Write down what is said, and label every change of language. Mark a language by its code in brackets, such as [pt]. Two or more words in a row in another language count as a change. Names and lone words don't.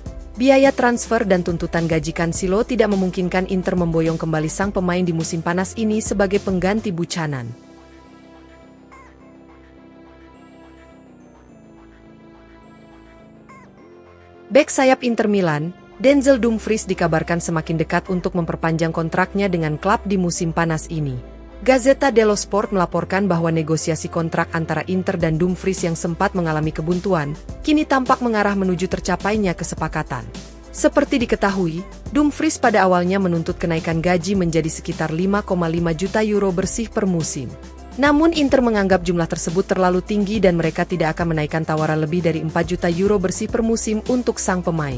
[id] Biaya transfer dan tuntutan gaji Cancelo tidak memungkinkan Inter memboyong kembali sang pemain di musim panas ini sebagai pengganti Buchanan. Bek sayap Inter Milan, Denzel Dumfries dikabarkan semakin dekat untuk memperpanjang kontraknya dengan klub di musim panas ini. Gazzetta dello Sport melaporkan bahwa negosiasi kontrak antara Inter dan Dumfries yang sempat mengalami kebuntuan, kini tampak mengarah menuju tercapainya kesepakatan. Seperti diketahui, Dumfries pada awalnya menuntut kenaikan gaji menjadi sekitar 5,5 juta euro bersih per musim. Namun Inter menganggap jumlah tersebut terlalu tinggi dan mereka tidak akan menaikkan tawaran lebih dari 4 juta euro bersih per musim untuk sang pemain.